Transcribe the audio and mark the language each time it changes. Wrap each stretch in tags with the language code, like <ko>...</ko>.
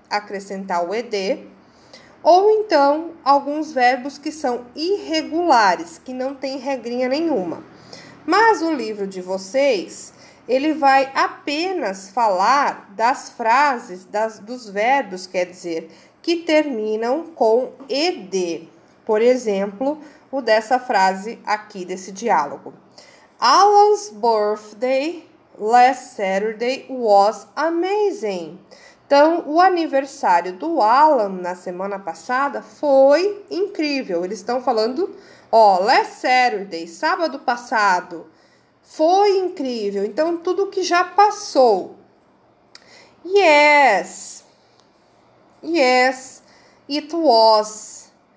<pt>Acrescentar o ed. Ou então, alguns verbos que são irregulares, que não tem regrinha nenhuma. Mas o livro de vocês, ele vai apenas falar das frases, dos verbos, quer dizer, que terminam com ed. Por exemplo, o dessa frase aqui, desse diálogo.</pt> <en>Alan's birthday last Saturday was amazing.</en> <pt>Então, o aniversário do Alan na semana passada foi incrível. Eles estão falando,</pt> <en>last Saturday,</en> <pt>sábado passado, foi incrível. Então, tudo que já passou.</pt> <en>Yes, it was.</en>